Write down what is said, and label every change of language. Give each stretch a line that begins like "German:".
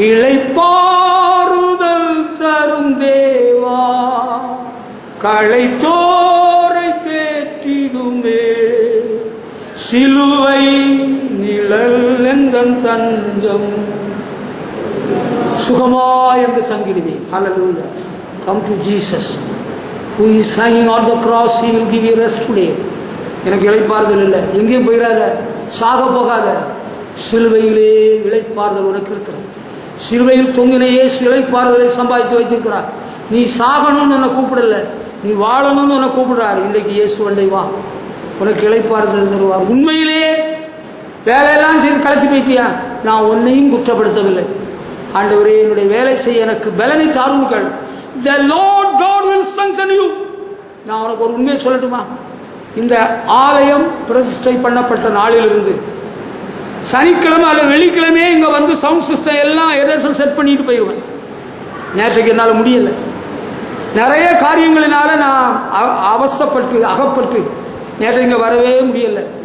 Tamil: இளைப்பாறுதல் தரும் தேவா, களைத்தோரை தேற்றிடுமே, சிலுவை நிழல் எந்தன் தஞ்சம், சுகமாய் அங்கு தங்கிடுவேன். ஹல்லேலூயா.
English: Come to Jesus who is hanging on the cross. He will give you rest today.
Tamil: எனக்கு இளைப்பாறுதல் இல்லை, எங்கேயும் போயிடாத, சாக போகாத, சிலுவையிலே இளைப்பாறுதல் உனக்கு இருக்கிறது. சிலுவையில் தொங்கின இயேசு இளைப்பாறுதலை சம்பாதித்து வைத்திருக்கிறார். நீ சாகணும்னு உன்னை கூப்பிடல, நீ வாழணும்னு உன்னை கூப்பிடுறாரு. இன்றைக்கு இயேசு வண்டை வா, உனக்கு இளைப்பாறுதல் தருவார். உண்மையிலே வேலையெல்லாம் செய்து களைச்சி போயிட்டியா? நான் உன்னையும் குற்றப்படுத்தவில்லை. ஆண்டவரே, என்னுடைய வேலை செய்ய எனக்கு பலனை தாருங்கள்.
English: The Lord God will strengthen you.
Tamil: நான் உனக்கு ஒரு உண்மையை சொல்லட்டுமா? இந்த ஆலயம் பிரதிஷ்டை பண்ணப்பட்ட நாளிலிருந்து சனிக்கிழமை அல்லது வெள்ளிக்கிழமையே இங்க வந்து சவுண்ட் சிஸ்டம் எல்லாம் எரேசன் செட் பண்ணிட்டு போயிடுவேன். நேற்றைக்கு என்னால் முடியல, நிறைய காரியங்களினால நான் அவசப்பட்டு அகப்பட்டு நேற்று இங்க வரவே முடியல.